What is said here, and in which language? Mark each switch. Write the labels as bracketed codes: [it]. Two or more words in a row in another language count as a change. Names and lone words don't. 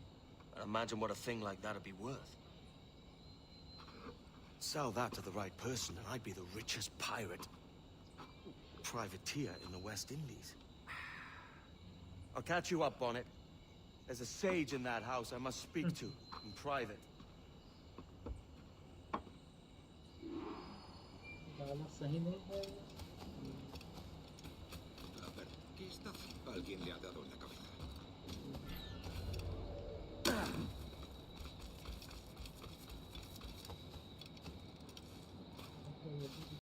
[en] And imagine what a thing like that'd be worth. Sell that to the right person and I'd be the richest pirate, privateer in the West Indies. I'll catch you up on it. There's a sage in that house I must speak to in private. [hi] सही नहीं है। [es] A ver, ¿qué está? Alguien le ha dado en la cabeza.